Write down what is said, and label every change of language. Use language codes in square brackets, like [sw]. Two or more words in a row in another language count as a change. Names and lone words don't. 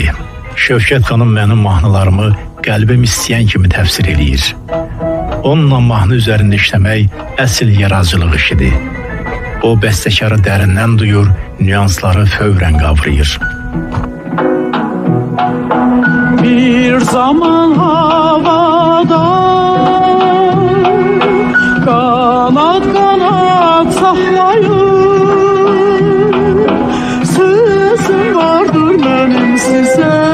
[az] Şövkət xanım mənim mahnılarımı qəlbim istəyən kimi təfsir eləyir. Onunla mahnı üzərində işləmək əsl yaradıcılıq işidir. O bəstəkarı dərindən duyur, nüansları fövrən qavrayır. [tr] Bir zaman havada kanat kanat saklayır. Sözüm vardır benim size.